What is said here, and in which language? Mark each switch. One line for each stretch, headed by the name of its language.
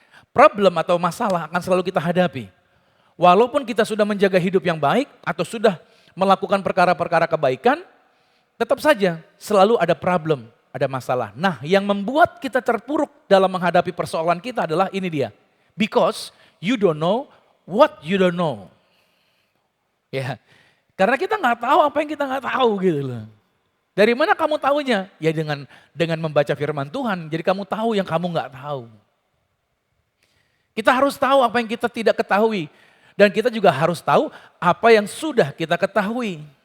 Indonesian: Problem atau masalah akan selalu kita hadapi. Walaupun kita sudah menjaga hidup yang baik atau sudah melakukan perkara-perkara kebaikan, tetap saja selalu ada problem, ada masalah. Nah, yang membuat kita terpuruk dalam menghadapi persoalan kita adalah ini dia.
English: Because you don't know what you don't know.
Indonesian: Ya, karena kita nggak tahu apa yang kita nggak tahu gitu loh. Dari mana kamu tahunya? Ya dengan membaca firman Tuhan. Jadi kamu tahu yang kamu nggak tahu. Kita harus tahu apa yang kita tidak ketahui. Dan kita juga harus tahu apa yang sudah kita ketahui.